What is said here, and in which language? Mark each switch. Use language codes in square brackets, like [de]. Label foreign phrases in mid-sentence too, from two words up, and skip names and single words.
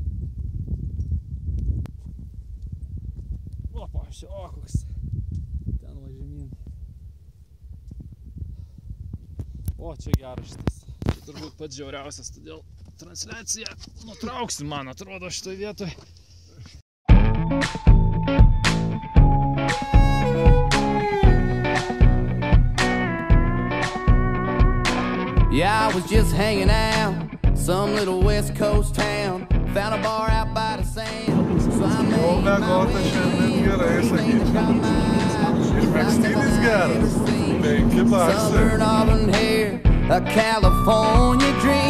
[lt] Opa, o, koks. Ten va žemyn. O, čia geras šitas. Čia turbūt pats žiauriausias, todėl transliaciją nutrauksim, man atrodo, šitoj vietoj. [en] Yeah, I was just hanging out, some little West Coast town, found a bar out by the sand, so I made my way Southern auburn hair, a California dream.